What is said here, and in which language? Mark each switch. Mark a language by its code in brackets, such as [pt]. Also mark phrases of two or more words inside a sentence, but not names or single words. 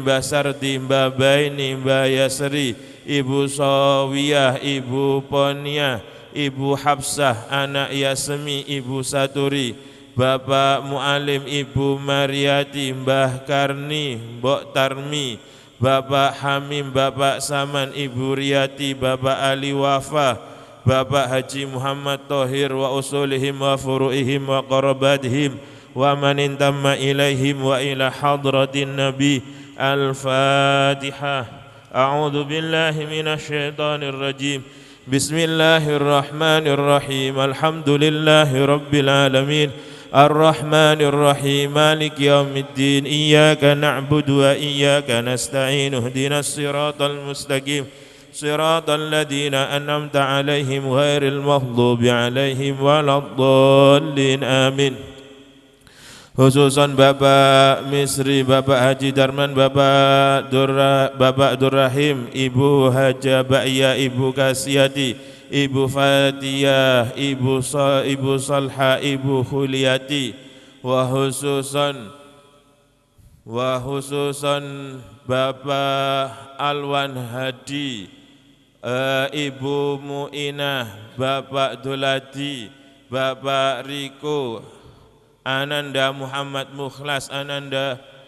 [id] Mbah Sardi, Mbah Baini, Mbah Yasri, Ibu Sawiyah, Ibu Ponia, Ibu Hafsah, anak Yasmi, Ibu Saturi, Bapak Mu'alim, Ibu Mariati, Mbah Karni, Mbok Tarmi, Bapak Hamim, Bapak Saman, Ibu Riyati, Bapak Ali Wafa, Bapak Haji Muhammad Thohir, [ar] وأصولهم وفروعهم وقراباتهم ومن انتمى إليهم وإلى حضرة النبي. Al-Fatihah. أعوذ بالله من الشيطان الرجيم. بسم الله الرحمن الرحيم. الحمد لله رب العالمين الرحمن الرحيم مالك يوم الدين. إياك نعبد وإياك نستعين. اهدنا الصراط المستقيم. صراط الذين أنعمت عليهم غير المغضوب عليهم ولا الضالين. آمين. خصوصا [id] Bapak Misri, Bapak Haji Darman, Bapak Durrahim, Ibu Haja Ba'ya, Ibu Kasiati, Ibu Fatiyah, Ibu Salha, Ibu Khuliyati, wa khususan Bapak Alwan Hadi, Ibu Mu'inah, Bapak Duladi, Bapak Riko, Ananda Muhammad Mukhlas, Ananda